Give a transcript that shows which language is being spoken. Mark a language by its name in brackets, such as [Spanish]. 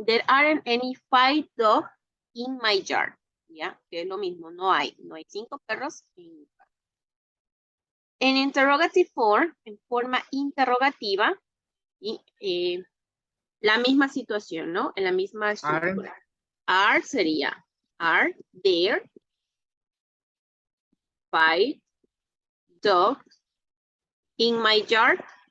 [English] There aren't any 5 dogs in my yard. [Spanish] ¿Ya? Que es lo mismo, no hay 5 perros en mi patio. En interrogative form, en forma interrogativa, y la misma situación, ¿no? En la misma estructura. [English] Are sería, are there 5 dogs in my yard?